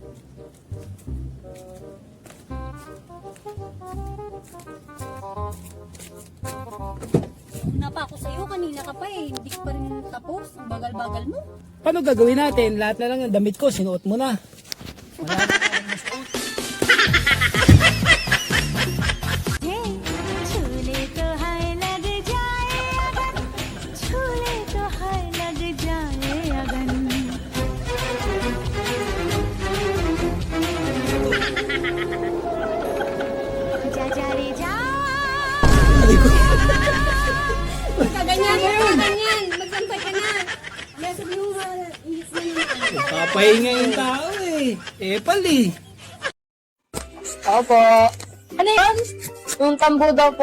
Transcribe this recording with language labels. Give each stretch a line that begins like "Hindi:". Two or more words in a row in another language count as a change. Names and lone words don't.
Filipino: Una pa ako sa'yo, kanina ka pa eh. Hindi ka pa rin tapos. Ang bagal-bagal mo. Paano gagawin natin? Lahat na lang ng damit ko, sinuot mo na. Wala na akong masuot.
Hindi: झूले तो हाय लग जाए अगन झूले तो हाय लग जाए अगन जा जा रे जा
Filipino: kaganyan, kaganyan magsampay ka na may sabi mo inis na naman Papahinga yung tao eh. Epal eh. Opo. Ano yun? Yung tambo daw po?